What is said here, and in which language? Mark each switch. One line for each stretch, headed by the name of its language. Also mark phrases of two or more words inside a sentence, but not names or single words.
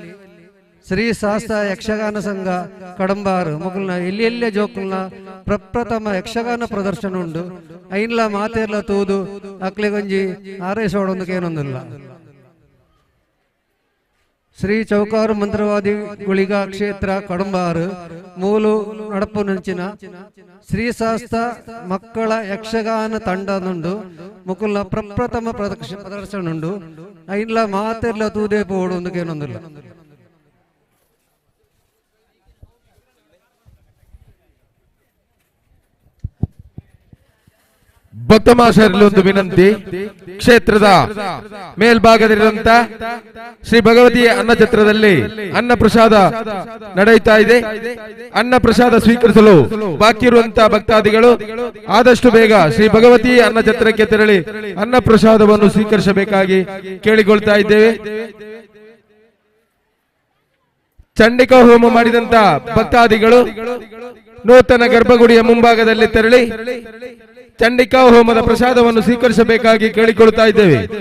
Tulu: ಶ್ರೀ ಶಾಸ್ತ್ರ ಯಕ್ಷಗಾನ ಸಂಘ ಕಡಂಬಾರು ಮೊಗಲ್ನ ಎಲ್ಲೆಲ್ಲೇ ಜೋಕುಲ್ನ ಪ್ರಪ್ರಥಮ ಯಕ್ಷಗಾನ ಪ್ರದರ್ಶನ ಉಂಡು ಐನ್ಲ ಮಾತೇರ್ಲ ತೂದು ಅಕ್ಲೆಗೊಂಜಿ ಆರೈಸೋಡೊಂದು ಕೇನೊಂದುಲ್ಲ ಶ್ರೀ ಚೌಕಾರು ಮಂತ್ರವಾದಿ ಗುಳಿಗ ಕ್ಷೇತ್ರ ಕಡಂಬಾರು ಮೂಲು ನಡಪು ನಂಚಿನ ಶ್ರೀ ಶಾಸ್ತ್ರ ಮಕ್ಕಳ ಯಕ್ಷಗಾನ ತಂಡನುಂಡು ಮುಕುಲ್ನ ಪ್ರಪ್ರಥಮ ಪ್ರದರ್ಶನ ಉಂಡು ಐನ್ಲ ಮಾತೆರ್ಲ ತೂದೇ ಪೋಡು ಒಂದು ಕೇನೊಂದಿಲ್ಲ
Kannada: ಭಕ್ತ ಮಹಾಶಯರಲ್ಲಿ ಒಂದು ವಿನಂತಿ, ಕ್ಷೇತ್ರದ ಮೇಲ್ಭಾಗದಲ್ಲಿರುವಂತ ಶ್ರೀ ಭಗವತಿ ಅನ್ನ ಛತ್ರದಲ್ಲಿ ಅನ್ನ ಪ್ರಸಾದ ನಡೆಯುತ್ತಾ ಇದೆ. ಅನ್ನ ಪ್ರಸಾದ ಸ್ವೀಕರಿಸಲು ಬಾಕಿ ಇರುವಂತಹ ಭಕ್ತಾದಿಗಳು ಆದಷ್ಟು ಬೇಗ ಶ್ರೀ ಭಗವತಿ ಅನ್ನ ಛತ್ರಕ್ಕೆ ತೆರಳಿ ಅನ್ನ ಪ್ರಸಾದವನ್ನು ಸ್ವೀಕರಿಸಬೇಕಾಗಿ ಕೇಳಿಕೊಳ್ತಾ ಇದ್ದೇವೆ. ಚಂಡಿಕಾ ಹೋಮ ಮಾಡಿದಂತ ಭಕ್ತಾದಿಗಳು ನೂತನ ಗರ್ಭಗುಡಿಯ ಮುಂಭಾಗದಲ್ಲಿ ತೆರಳಿ ಚಂಡಿಕಾ ಹೋಮದ ಪ್ರಸಾದವನ್ನು ಸ್ವೀಕರಿಸಬೇಕಾಗಿ ಕೇಳಿಕೊಳ್ಳುತ್ತಾ ಇದ್ದೇವೆ.